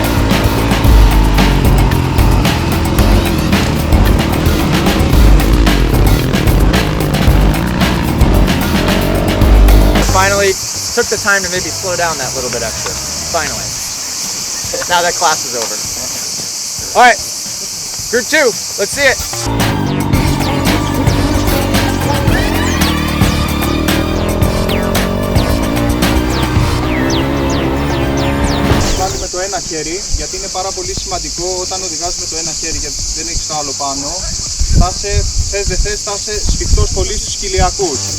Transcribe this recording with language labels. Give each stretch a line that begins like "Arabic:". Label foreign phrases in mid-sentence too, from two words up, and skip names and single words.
English: Finally took the time to maybe slow down that little bit extra. Finally. Now that class is over. All right, group 2, let's see it.
Greek: Πάλι με το ένα χέρι, γιατί είναι πάρα πολύ σημαντικό όταν οδηγάς με το ένα χέρι και δεν έχεις το άλλο πάνω. Θες δεν θες, θα είσαι σφιχτός πολύ στους κοιλιακούς.